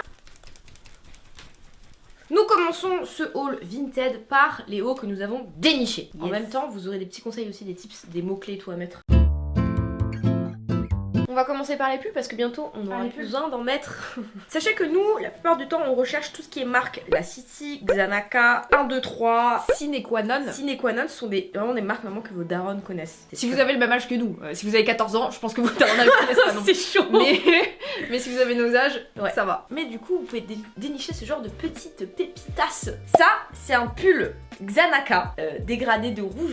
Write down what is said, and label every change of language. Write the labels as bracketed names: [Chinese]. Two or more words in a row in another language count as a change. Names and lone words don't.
[French] Nous commençons ce haul Vinted par les hauls que nous avons dénichés. En même temps, vous aurez des petits conseils aussi, des tips, des mots-clés et tout à mettre. On va commencer par les pubs parce que bientôt on aura besoin d'en mettre. Sachez que nous, la plupart du temps, on recherche tout ce qui est marque La City, Xanaka, 1, 2, 3, Sine qua non. Sine qua non sont vraiment des marques vraiment que vos darons connaissent. Si vous avez le même âge que nous, si vous avez 14 ans, je pense que vos darons ne connaissent pas non. C'est chaud. Mais si vous avez nos âges, ouais, ça va. Mais du coup, vous pouvez dénicher ce genre de petites pépitasses. Ça, c'est un pull Xanaka, dégradé de rouge.